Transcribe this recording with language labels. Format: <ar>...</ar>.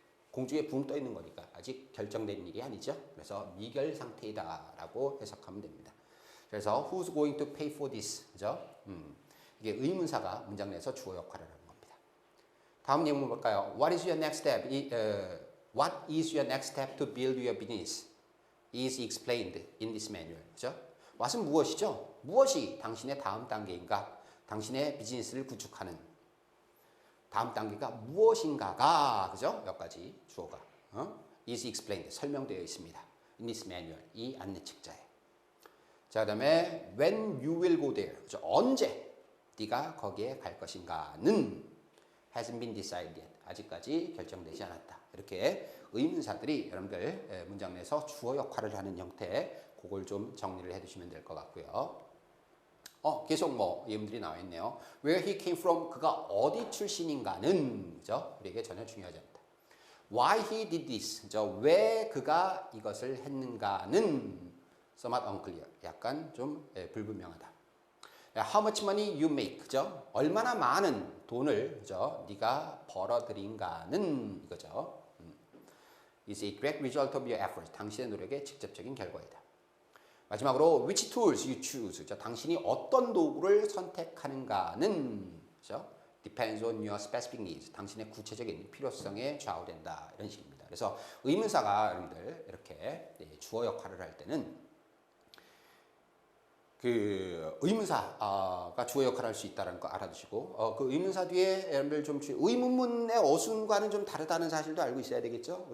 <ko>공중에 붕 떠 있는 거니까 아직 결정된 일이 아니죠. 그래서 미결 상태이다라고 해석하면 됩니다.</ko> <en>그래서 who's going to pay for this?</en> <ko>그죠? 이게 의문사가 문장 내에서 주어 역할을 하는 겁니다. 다음 예문 볼까요?</ko> <en>What is your next step? What is your next step to build your business? Is explained in this manual.</en> <ko>그죠? what은 무엇이죠? 무엇이 당신의 다음 단계인가? 당신의 비즈니스를 구축하는 다음 단계가 무엇인가가, 그죠? 몇 가지 주어가</ko> <en>is explained,</en> <ko>설명되어 있습니다.</ko> <en>in this manual,</en> <ko>이 안내책자에. 자, 그 다음에</ko> <en>when you will go there, 그죠?</en> <ko>언제 네가 거기에 갈 것인가는</ko> <en>hasn't been decided yet,</en> <ko>아직까지 결정되지 않았다. 이렇게 의문사들이 여러분들 문장 내에서 주어 역할을 하는 형태, 그걸 좀 정리를 해두시면 될 것 같고요. 계속 뭐 예문들이 나와 있네요.</ko> <en>Where he came from,</en> <ko>그가 어디 출신인가는, 그죠? 우리에게 전혀 중요하지 않다.</ko> <en>Why he did this, 그죠?</en> <ko>왜 그가 이것을 했는가는</ko> <en>somewhat unclear,</en> <ko>약간 좀 불분명하다.</ko> <en>How much money you make, 그죠?</en> <ko>얼마나 많은 돈을, 그죠? 네가 벌어들인가는 이거죠.</ko> <en>Is a direct result of your efforts,</en> <ko>당신의 노력의 직접적인 결과이다.</ko> <en>마지막으로 which tools you choose, 그죠?</en> <ko>당신이 어떤 도구를 선택하는가는, 그죠?</ko> <en>depends on your specific needs,</en> <ko>당신의 구체적인 필요성에 좌우된다, 이런 식입니다. 그래서 의문사가 여러분들 이렇게 주어 역할을 할 때는 그 의문사가 주어 역할을 할 수 있다는 거 알아두시고, 그 의문사 뒤에 여러분들 좀 의문문의 어순과는 좀 다르다는 사실도 알고 있어야 되겠죠.</ko>